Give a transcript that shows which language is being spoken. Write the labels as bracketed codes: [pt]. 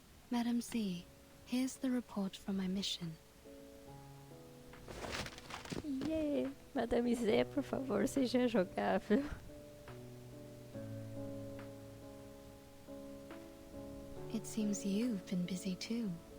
[en] Madam Z, here's the report from my mission. [pt] Yeah, Madame Z, por favor, seja jogável. [en] It seems you've been busy too.